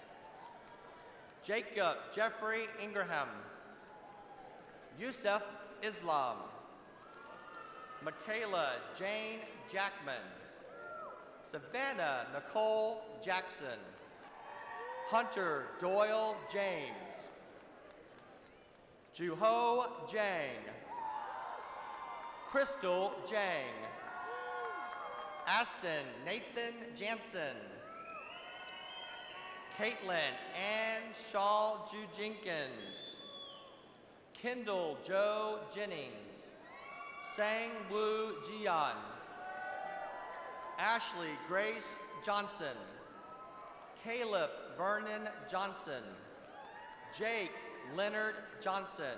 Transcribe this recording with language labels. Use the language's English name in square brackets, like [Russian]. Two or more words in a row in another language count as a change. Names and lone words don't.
[English] Jacob Jeffrey Ingraham. Yusuf Islam. Michaela Jane Jackman. Savannah Nicole Jackson. Hunter Doyle James. Juho Jang. Crystal Jang. Aston Nathan Jansen. Caitlin Ann Shaw Ju Jenkins. Kendall Joe Jennings. Sang Woo Jian. Ashley Grace Johnson. Caleb Vernon Johnson. Jake Leonard Johnson.